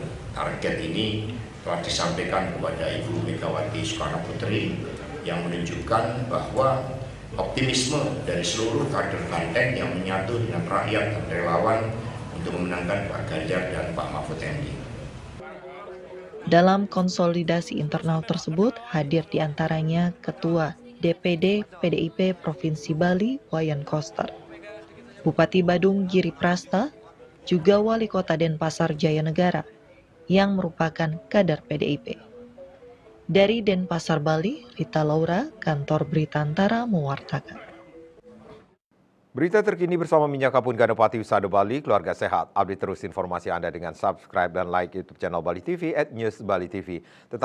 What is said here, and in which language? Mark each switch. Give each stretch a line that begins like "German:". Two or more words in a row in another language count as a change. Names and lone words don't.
Indonesian: Target ini telah disampaikan kepada Ibu Megawati Soekarno Putri yang menunjukkan bahwa optimisme dari seluruh kader Banten yang menyatu dengan rakyat dan relawan untuk memenangkan Pak Ganjar dan Pak Mahfud MD. Dalam konsolidasi internal tersebut hadir diantaranya Ketua DPD PDIP Provinsi Bali Wayan Koster, Bupati Badung Giri Prasta, juga Wali Kota Denpasar Jaya Negara yang merupakan kader PDIP. Dari Denpasar, Bali, Rita Laura, Kantor Berita Antara mewartakan. Berita terkini bersama Minyak Kapun Ganapati Wisata Bali, keluarga sehat. Update terus informasi Anda dengan subscribe dan like YouTube channel Bali TV @newsbali TV.